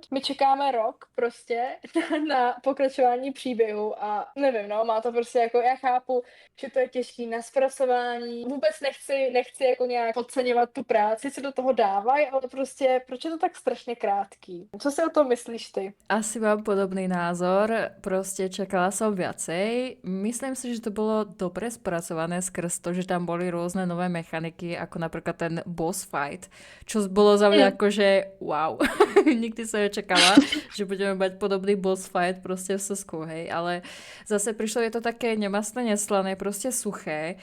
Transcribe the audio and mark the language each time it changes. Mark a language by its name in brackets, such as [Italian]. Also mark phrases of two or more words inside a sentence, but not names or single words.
[Czech] My čekáme rok prostě na pokračování příběhu a nevím, no, má to prostě jako, já chápu, že to je těžký na zpracování. Vůbec nechci jako nějak podceňovat tu práci, co do toho dávají, ale prostě proč je to tak strašně krátký? Co si o tom myslíš ty? [Slovak] Asi mám podobný názor, proste čakala som viacej. Myslím si, že to bolo dobre spracované skrz to, že tam boli rôzne nové mechaniky, ako napríklad ten [English] boss fight, [Slovak] čo bolo za mňa akože wow. Nikdy som nečakala, že budeme mať podobný [English] boss fight [Slovak] proste v Sesku, hej, ale zase prišlo, je to také nemastné, neslané, proste suché.